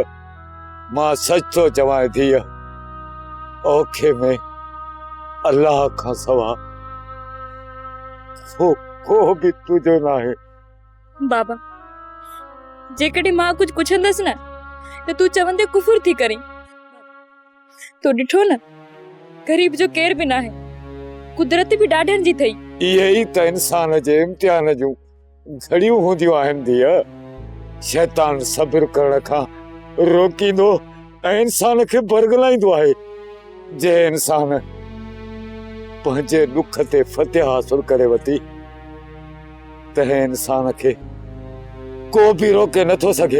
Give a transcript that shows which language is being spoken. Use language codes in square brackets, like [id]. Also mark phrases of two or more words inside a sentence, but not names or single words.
[sd] मां सच थो चवां धीअ, औखे में अल्लाह खां सवा को भी तुझो न आहे। बाबा जेकॾहिं मां कुछ पुछंदसि न त तू चवंदे कुफुर थी करीं। तो ॾिठो न गरीब जो केर भी ना है, कुदरत भी ॾाढनि जी थई। इहे ई त इंसान जे इम्तिहान जूं घड़ियूं हूंदियूं आहिनि धीअ। शैतान सब्र करण खां रोकींदो ऐं इंसान खे बरगलाईंदो आहे। जे इंसान पंहिंजे दुख ते फतेह हासिल करे वती तंहिं इंसान खे को भी रोके नथो सघे।